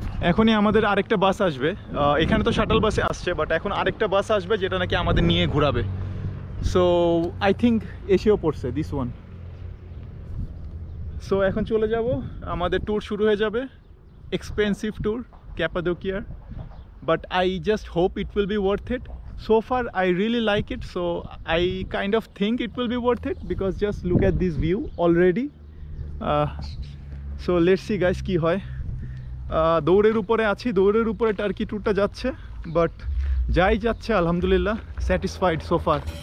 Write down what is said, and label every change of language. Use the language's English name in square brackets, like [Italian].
[Bangla] এখনই আমাদের আরেকটা বাস আসবে, এখানে তো শাটল বাসে আসছে, বাট এখন আরেকটা বাস আসবে যেটা নাকি আমাদের নিয়ে ঘোরাবে। [English] so I think [Bangla] এসেও পড়ছে [English] This one. [Bangla] সো এখন চলে যাব, আমাদের ট্যুর শুরু হয়ে যাবে। Expensive tour ক্যাপাডোকিয়ার, [English] But I just hope it will be worth it. So far I really like it, so I kind of think it will be worth it because just look at this view already. So let's see guys [Bangla] কি হয়। দৌড়ের উপরে আছি, দৌড়ের উপরে turkey ট্যুরটা যাচ্ছে, but যাই যাচ্ছে আলহামদুলিল্লাহ স্যাটিসফাইড [English] so far.